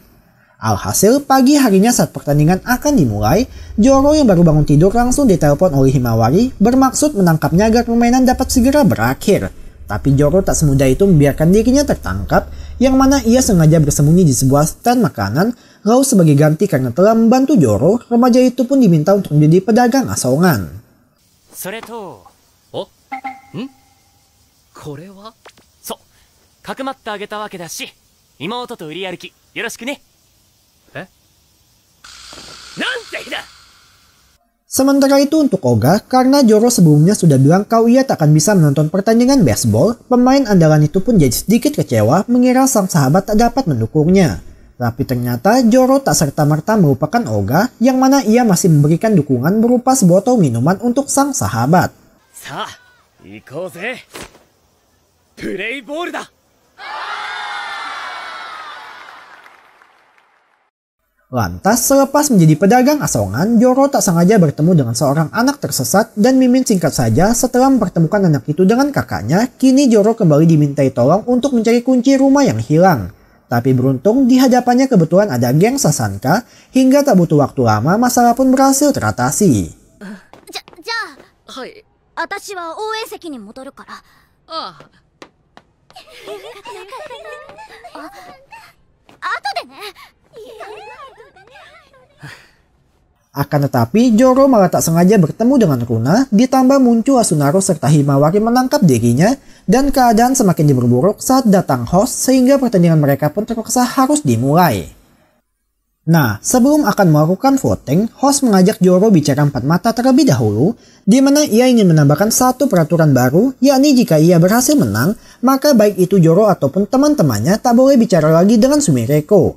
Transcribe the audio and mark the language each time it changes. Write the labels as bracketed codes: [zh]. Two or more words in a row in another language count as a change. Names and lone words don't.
[id] Alhasil, pagi harinya saat pertandingan akan dimulai, Joro yang baru bangun tidur langsung ditelepon oleh Himawari bermaksud menangkapnya agar permainan dapat segera berakhir. Tapi Joro tak semudah itu membiarkan dirinya tertangkap, yang mana ia sengaja bersembunyi di sebuah stand makanan, lalu sebagai ganti karena telah membantu Joro, remaja itu pun diminta untuk menjadi pedagang asongan. [ja] これはそうかくまってあげたわけだし妹と売り歩きよろしくねえなんて日だ [id] Sementara itu untuk Oga, karena Joro sebelumnya sudah bilang kalau ia tak akan bisa menonton pertandingan baseball, pemain andalan itu pun jadi sedikit kecewa mengira sang sahabat tak dapat mendukungnya. Tapi ternyata Joro tak serta-merta melupakan Oga, yang mana ia masih memberikan dukungan berupa sebotol minuman untuk sang sahabat. [ja] さあ行こうぜ プレイボールだ [id] Lantas, selepas menjadi pedagang asongan, Joro tak sengaja bertemu dengan seorang anak tersesat dan Mimin singkat saja setelah mempertemukan anak itu dengan kakaknya, kini Joro kembali dimintai tolong untuk mencari kunci rumah yang hilang. Tapi beruntung di hadapannya kebetulan ada geng Sasanka, hingga tak butuh waktu lama masalah pun berhasil teratasi. [ja] じゃあ、はい。私は応援席に戻るから。ああ。後でね。 [id] Akan tetapi, Joro malah tak sengaja bertemu dengan Runa, ditambah muncul Asunaro serta Himawari menangkap dirinya, dan keadaan semakin diperburuk saat datang host sehingga pertandingan mereka pun terpaksa harus dimulai. Nah, sebelum akan melakukan voting, host mengajak Joro bicara 4 mata terlebih dahulu, di mana ia ingin menambahkan satu peraturan baru, yakni jika ia berhasil menang, maka baik itu Joro ataupun teman-temannya tak boleh bicara lagi dengan Sumireko.